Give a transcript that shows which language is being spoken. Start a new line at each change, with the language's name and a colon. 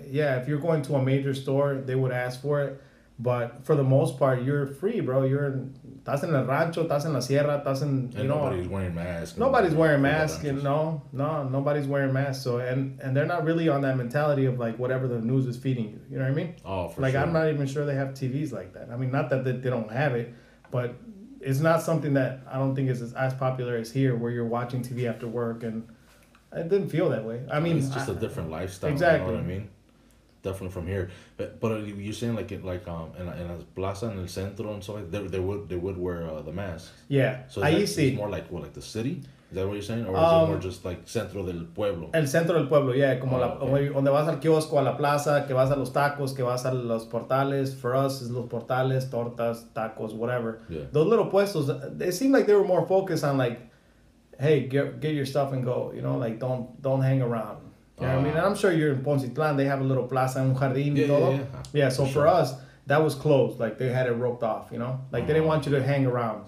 English: Yeah, if you're going to a major store, they would ask for it. But for the most part, you're free, bro.
Spanish: Estás en el rancho, estás en la sierra, estás en,
English: you know. Nobody's wearing masks. Nobody's wearing masks, you know. No, nobody's wearing masks. So, and they're not really on that mentality of like whatever the news is feeding you. You know what I mean? Oh, for like, sure. I'm not even sure they have TVs like that. I mean, not that they don't have it, but it's not something that I don't think is as popular as here, where you're watching TV after work, and it didn't feel that way. I mean, it's just a different lifestyle. Exactly. You know what I mean? Definitely from here, but you're saying like in
Spanish: la plaza en el centro
English: and so like they would wear the masks. Yeah. So it's more like like the city. Is that what you're saying, or is it more just like
Spanish: centro del pueblo? El centro del pueblo,
English: yeah,
Spanish: como donde vas al kiosco, a la plaza, que vas a los tacos, que vas a los portales.
English: For us, is los portales, tortas, tacos, whatever. Yeah. Those little puestos, they seemed like they were more focused on like, hey, get your stuff and go. You know, like don't hang around. You know what I mean? And I'm sure you're in Poncitlán. They have a little plaza,
Spanish: un jardín, y todo.
English: Yeah. So for us, that was closed. Like they had it roped off. You know, like they didn't want you to hang around.